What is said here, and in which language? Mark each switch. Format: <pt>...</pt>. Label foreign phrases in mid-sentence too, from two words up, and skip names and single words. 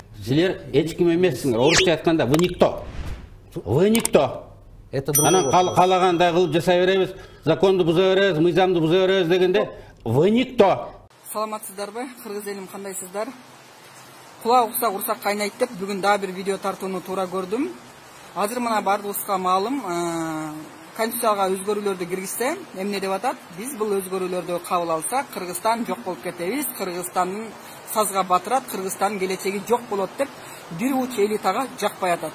<ky>Силер эч ким эмессиңер. Орусча айтканда</ky> <ru>вы никто. Вы никто. Это другой</ru> <ky>Анан</ky> <ru>вопрос.</ru> <ky>каалагандай кылып жасай беребиз, законду буза беребиз, мыйзамды буза беребиз дегенде</ky> <ru>вы никто.</ru> <ky>Саламатсыздарбы? Кыргыз элим кандайсыздар? Кулак укса урсак кайнайт деп бүгүн дагы бир видео тартууну туура көрдүм. Азыр мына бардыгыбызга маалым, Конституцияга өзгөрүүлөрдү киргизсе, эмне деп атат? Биз бул өзгөрүүлөрдү кабыл алсак, Кыргызстан жок болуп кетебиз, Кыргызстандын сазга батырат, Кыргызстандын келечеги жок болот деп бир уч элитага жакпай атат.</ky>